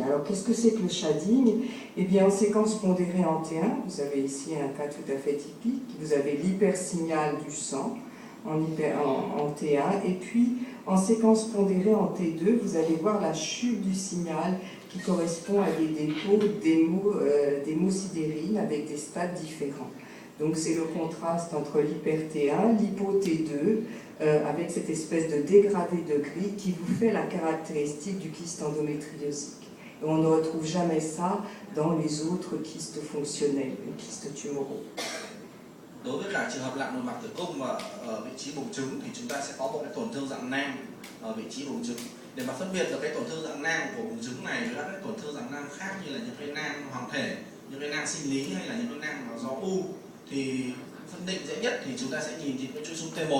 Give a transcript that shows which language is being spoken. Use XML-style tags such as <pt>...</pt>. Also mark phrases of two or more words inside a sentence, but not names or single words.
<fr>Alors qu'est-ce que c'est que le shading? Eh bien en séquence pondérée en T1, vous avez ici un cas tout à fait typique, vous avez l'hypersignal du sang en T1 et puis en séquence pondérée en T2, vous allez voir la chute du signal qui correspond à des dépôts d'hémosidérine avec des stades différents. Donc c'est le contraste entre l'hyper-T1, l'hypo-T2, avec cette espèce de dégradé de gris qui vous fait la caractéristique du kyste endométriosique. Et on ne retrouve jamais ça dans les autres kystes fonctionnels, les kystes tumoraux.</fr> <vi>Đối với cả trường hợp lạc nội mạc tử cung và ở vị trí buồng trứng thì chúng ta sẽ có một cái tổn thương dạng nang ở vị trí buồng trứng. Để mà phân biệt được cái tổn thương dạng nang của buồng trứng này với các cái tổn thương dạng nang khác như là những cái nang hoàng thể, những cái nang sinh lý hay là những cái nang do u, thì phân định dễ nhất thì chúng ta sẽ nhìn trên cái chuỗi xung T1.</vi>